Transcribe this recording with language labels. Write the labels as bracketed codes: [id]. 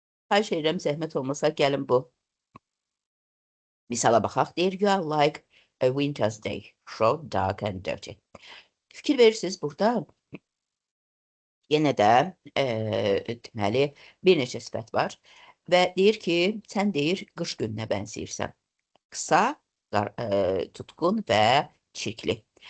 [az] Xahiş edirəm, zəhmət olmasa gəlin bu misala baxaq. Deyir, [en] you are like a winter's day, short, dark and dirty. [az] Fikir verirsiniz, burada yenə də deməli bir neçə sifət var və deyir ki, sən deyir qış gününə bənzəyirsən. Qısa, tutqun və çirkli.